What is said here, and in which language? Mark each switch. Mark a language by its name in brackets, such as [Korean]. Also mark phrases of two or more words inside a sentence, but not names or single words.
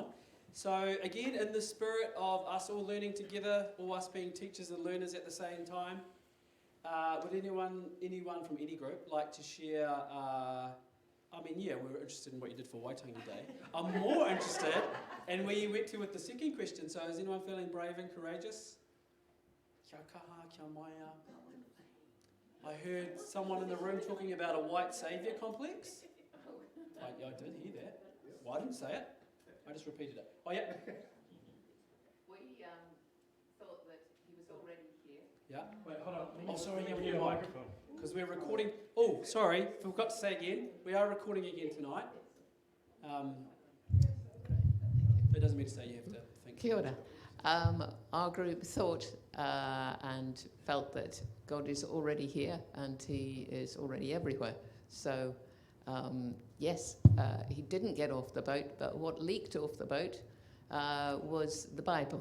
[English] So again, in the spirit of us all learning together, or us being teachers and learners at the same time, would anyone from any group like to share? We're interested in what you did for Waitangi Day. I'm more interested in where you went to with the second question. So is anyone feeling brave and courageous? [Māori] Kia kaha, kia maia. [English] I heard someone in the room talking about a white saviour complex. I did hear that. Well, I didn't say it. I just repeated it. Oh, yeah. We thought that he was already here. Yeah. Wait, hold on. Oh, sorry, yeah, we need need a a mic. microphone. Because we're recording. Oh, sorry, forgot to say again. We are recording again tonight. That doesn't mean to say you have to think. [Māori] Kia ora. [English] Our group thought and felt that God is already here and he is already everywhere. So, yes, he didn't get off the boat, but what leaked off the boat was the Bible.